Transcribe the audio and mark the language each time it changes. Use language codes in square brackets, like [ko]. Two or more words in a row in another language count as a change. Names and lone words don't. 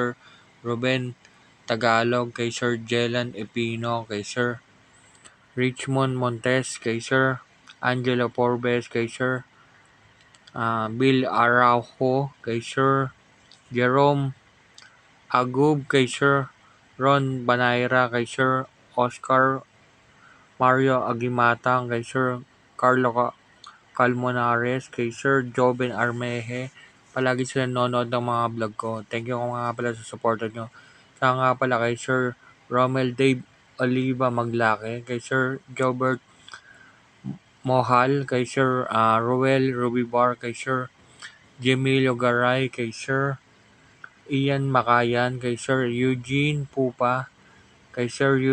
[tl] Ruben Tagalog, kay Sir Jelan Epino, kay Sir Richmond Montes, kay Sir Angelo Forbes, kay Sir Bill Araujo, kay Sir Jerome Agub, kay Sir Ron Banayra, kay Sir Oscar Mario Agimatang, kay Sir Carlo Calmonares, kay Sir Joven Armeje. Palagi sila nanonood ng mga vlog ko. [en] Thank you [tl] nga pala sa support nyo. Kaya nga pala kay Sir Romel Dave Oliva Maglake, kay Sir Gilbert Mohal, kay Sir Ruel Rubibar, kay Sir Gemilio Garay, kay Sir Ian Makayan, kay Sir Eugene Pupa, kay Sir